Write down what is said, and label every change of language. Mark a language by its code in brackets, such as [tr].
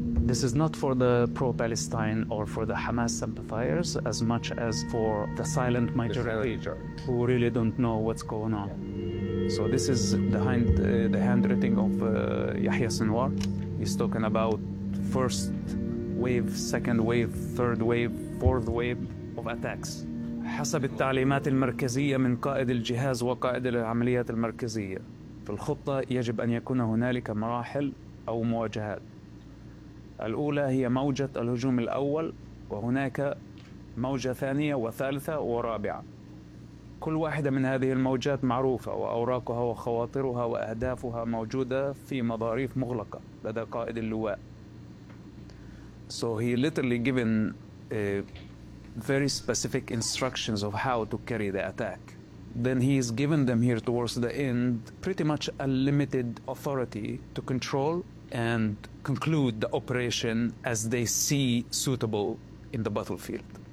[en] This is not for the pro-Palestine or for the Hamas sympathizers as much as for the silent majority who really don't know what's going on. Yeah. So this is behind the handwriting of Yahya Sinwar. He's talking about first wave, second wave, third wave, fourth wave of attacks. [ar] حسب التعليمات المركزية من قائد الجهاز وقائد العمليات المركزية في الخطة يجب أن يكون هنالك مراحل أو مواجهات. الأولى هي موجة الهجوم الأول وهناك موجة ثانية وثالثة ورابعة. كل واحدة من هذه الموجات معروفة وأوراقها وخواطرها وأهدافها موجودة في مظاريف مغلقة لدى قائد اللواء. [en] So he literally given very specific instructions of how to carry the attack. Then he is given them here towards the end pretty much a limited authority to control and conclude the operation as they see suitable in the battlefield.